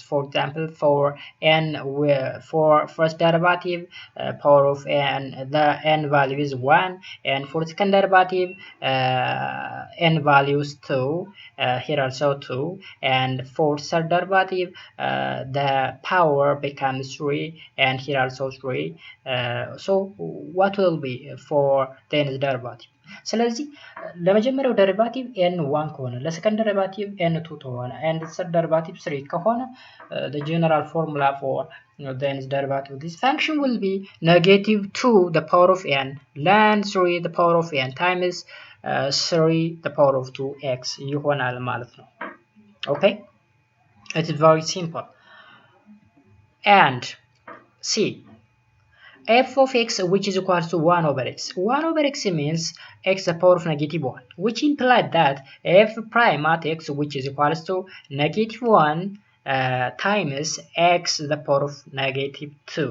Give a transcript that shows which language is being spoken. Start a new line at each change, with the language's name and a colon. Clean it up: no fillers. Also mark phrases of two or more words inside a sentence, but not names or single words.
English: For example, for n, for first derivative, power of n, the n value is 1, and for second derivative, n values 2, here also 2, and for third derivative, the power becomes 3, and here also 3. So what will be for the nth derivative?
Amharic: ስለዚህ ለመጀመሪያው ደሪቫቲቭ ኤን 1 ከሆነ ለሰከንድ ደሪቫቲቭ ኤን 2 ከሆነ
English: and third derivative 3 ከሆነ the general formula for the nth derivative of this function will be negative 2 the power of n ln 3 the power of n times 3 the power of 2x
Amharic: ይሆናል ማለት ነው።
English: Okay, it is very simple. And see, f of x which is equal to 1 over x. 1 over x means x to the power of negative 1, which implies that f prime at x which is equal to negative 1 times x to the power of negative 2.